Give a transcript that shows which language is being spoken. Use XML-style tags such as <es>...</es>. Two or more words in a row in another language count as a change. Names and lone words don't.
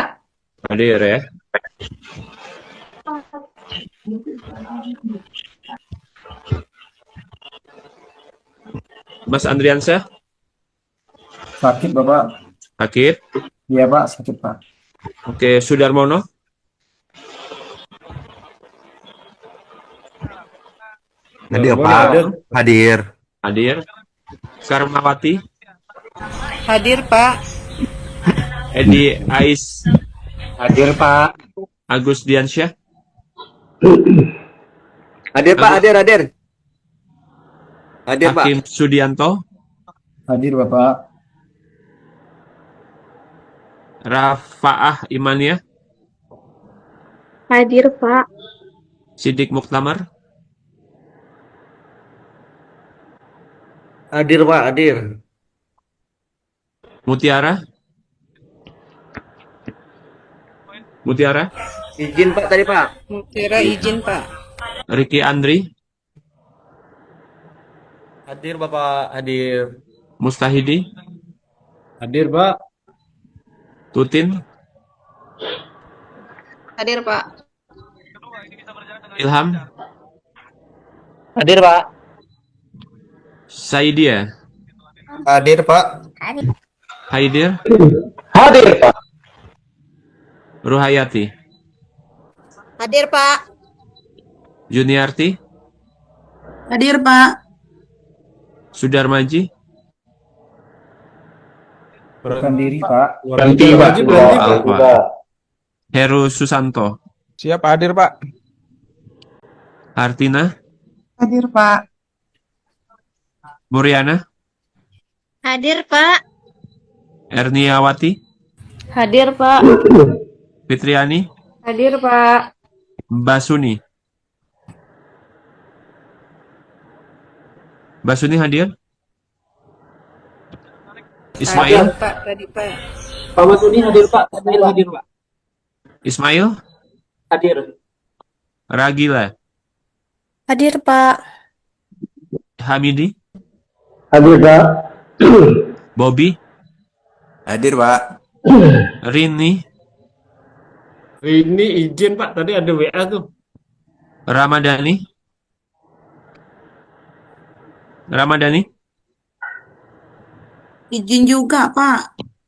<id>Hadir ya. Mas Andriansyah? Sakit Bapak. Sakit? Iya Pak, sakit Pak. Oke, Sudarmono? Hadir Pak. Hadir. Hadir. Karmawati? Hadir, Pak. Edi Ais? Hadir Pak. Agus Diansyah? Hadir Pak, hadir. Hadir Pak. Hakim Sudianto? Hadir Bapak. Rafaah Imania? Hadir, Pak. Sidik Muktamar? Hadir Pak, hadir. Mutiara? Mutiara? Izin Pak tadi Pak. Mutiara izin, Pak. Ricky Andri? Hadir Bapak, hadir. Mustahidi? Hadir Pak. Tutin? Hadir, Pak. Ilham? Hadir, Pak. Saidia? Hadir Pak. Haidir? Hadir, Pak. Ruhayati? Hadir, Pak. Juniarti? Hadir, Pak. Sudarmaji? Bukan diri Pak. Berhenti, Pak. Heru Susanto? Siap hadir Pak. Artina? Hadir, Pak. Muriana? Hadir, Pak. Erniawati? Hadir, Pak. Fitriani? Hadir, Pak. Basuni? Basuni hadir? Ismail? Hadir, Pak. Tadi, Pak. Pak Masudi hadir, Pak. Hadir, Pak. Ismail? Hadir. Ragila? Hadir, Pak. Hamidi, Hadir Pak. Bobby, Hadir Pak. Rini, Ini izin Pak, tadi ada WA tuh. Ramadhani, Izin juga Pak.</id>